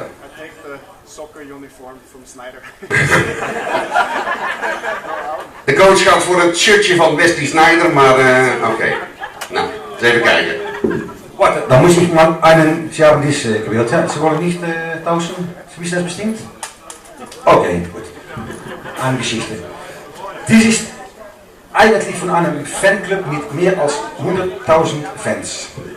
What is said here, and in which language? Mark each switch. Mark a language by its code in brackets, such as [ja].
[en] I take the soccer uniform from Snyder. [nl] De coach gaat voor het shirtje van Wesley Snyder, maar oké. Nou, eens even kijken. [de] Warte, da muss ich mal einen... Sie haben dies gewählt, ja? Sie wollen nicht tauschen? Wie ist das bestimmt? Okay, gut. Eine Geschichte. Dies ist eigentlich von einem Fanclub mit mehr als 100.000 Fans.